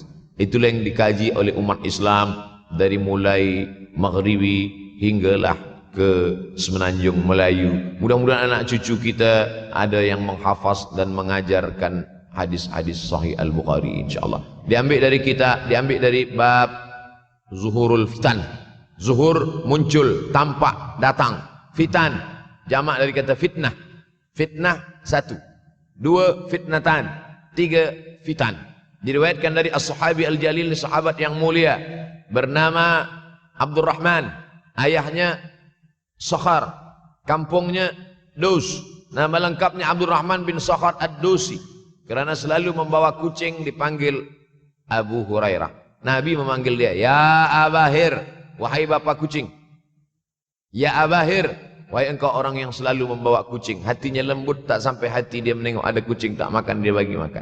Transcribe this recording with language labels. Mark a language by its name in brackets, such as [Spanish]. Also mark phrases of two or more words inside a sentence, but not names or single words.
[Malay] Itulah yang dikaji oleh umat Islam dari mulai Maghribi hinggalah ke Semenanjung Melayu. Mudah-mudahan anak cucu kita ada yang menghafaz dan mengajarkan hadis-hadis Sahih Al-Bukhari, insyaAllah. Diambil dari kita, diambil dari bab [Arabic] ظهور الفتن. [Malay] Zuhur muncul, tampak, datang. Fitan jamak dari kata fitnah. Fitnah 1, 2 fitnatan, 3 fitan. Diriwayatkan dari [Arabic] الصحابي الجليل, [Malay] sahabat yang mulia bernama Abdurrahman, ayahnya Sakhar, kampungnya Dos. Nama lengkapnya Abdurrahman bin Sakhar ad-Dosi. Kerana selalu membawa kucing dipanggil Abu Hurairah. Nabi memanggil dia, [Arabic] يا أبا هر, [Malay] wahai bapak kucing. [Arabic] يا أبا هر, [Malay] wahai engkau orang yang selalu membawa kucing. Hatinya lembut, tak sampai hati dia menengok ada kucing tak makan, dia bagi makan.